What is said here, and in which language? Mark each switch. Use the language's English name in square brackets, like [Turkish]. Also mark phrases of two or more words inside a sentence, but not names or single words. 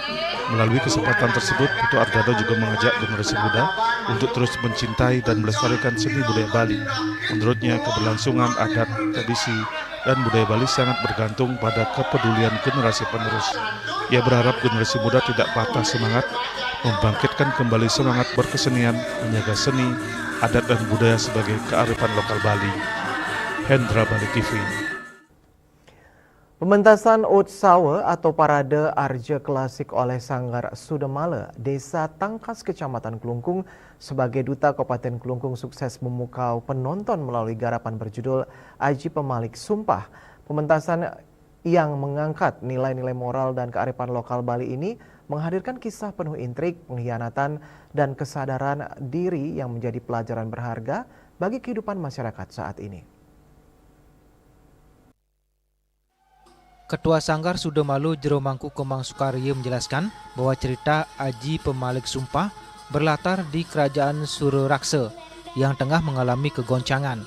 [Indonesian] Melalui kesempatan tersebut, Putu Ardana juga mengajak generasi muda untuk terus mencintai dan melestarikan seni budaya Bali. Menurutnya, keberlangsungan adat, tradisi, dan budaya Bali sangat bergantung pada kepedulian generasi penerus. Ia berharap generasi muda tidak patah semangat, membangkitkan kembali semangat berkesenian, menjaga seni, adat, dan budaya sebagai kearifan lokal Bali. Hendra, Bali TV. Pementasan Utsawa atau Parade Arja Klasik oleh Sanggar Sudamala, Desa Tangkas, Kecamatan Kelungkung, sebagai Duta Kabupaten Kelungkung sukses memukau penonton melalui garapan berjudul Aji Pemalik Sumpah. Pementasan yang mengangkat nilai-nilai moral dan kearifan lokal Bali ini menghadirkan kisah penuh intrik, pengkhianatan, dan kesadaran diri yang menjadi pelajaran berharga bagi kehidupan masyarakat saat ini. Ketua Sanggar Sudamalu Jero Mangku Kemang Sukarya menjelaskan bahwa cerita Aji Pemalik Sumpah berlatar di kerajaan Suraraksa yang tengah mengalami kegoncangan.